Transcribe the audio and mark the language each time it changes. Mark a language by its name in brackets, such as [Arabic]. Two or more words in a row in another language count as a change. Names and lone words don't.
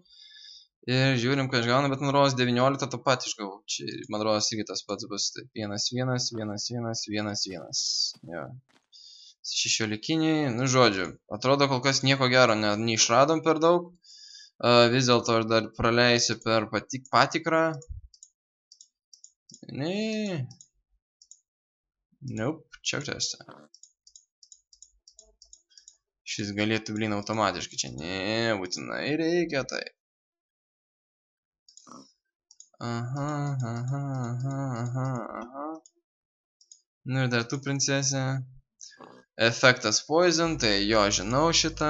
[Lithuanian] Ir žiūrim, ką išgauna, bet man rodos 19 tą pat išgavau. Čia man rodos irgi tas pats bus. 1, 1, 1, 1, 1, 1. Jo. 16. Nu, žodžiu. Atrodo, kol kas nieko gero neišradom per daug. Vis dėlto aš dar praleisiu per patikrą. [English] Nope, check test. [Lithuanian] Šis galėtų blin automatiškai čia. Ne, būtinai reikia tai. Nu ir dar tu princesė. Efektas poison, tai jo žinau šitą.